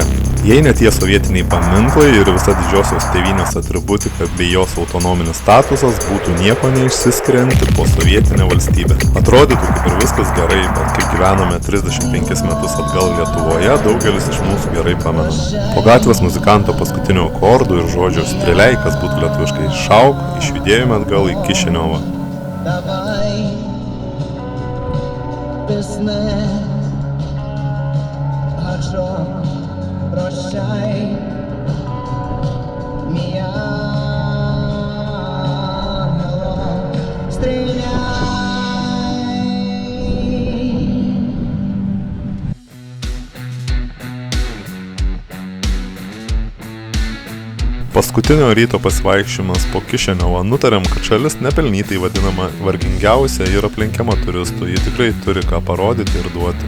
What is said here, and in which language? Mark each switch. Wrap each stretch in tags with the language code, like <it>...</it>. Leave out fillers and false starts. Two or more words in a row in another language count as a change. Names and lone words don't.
<lt>Jei ne tie sovietiniai paminklai ir visa didžiosios tėvynės atributika bei jos autonominis statusas būtų nieko neišsiskirianti po sovietinę valstybę. Atrodytų kaip ir viskas gerai, bet kaip gyvenome 35 metus atgal Lietuvoje, daugelis iš mūsų gerai pamenam. Po gatvės muzikanto paskutinių akordų ir žodžio strėliai, kas būtų lietuviškai šauk, išjudėjome atgal į Kišiniovą.</lt> <uk>Пісне, гаджо, прощай, мій ангело, стріляй.</uk> <lt>Paskutinio ryto pasivaikščiojimas po Kišiniovą nutarėm, kad šalis nepelnytai vadinama vargingiausia ir aplenkiama turistų, ji tikrai turi ką parodyti ir duoti.</lt>